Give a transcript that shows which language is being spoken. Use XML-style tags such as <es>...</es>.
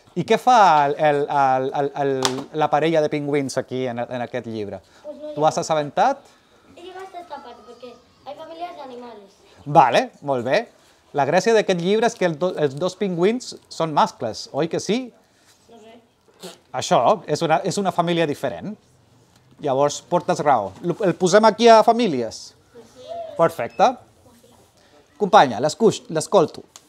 <ca>I què fa la parella de pingüins aquí en aquest llibre? Tu has assabentat?</ca> <es>He llegado hasta esta parte porque hay familias de animales.</es> <ca>Vale, molt bé. La gràcia d'aquest llibre és que els dos pingüins són mascles, oi que sí? No sé. Això és una família diferent. Llavors, portes raó. El posem aquí a famílies? Perfecte. Companya, l'escolto.</ca>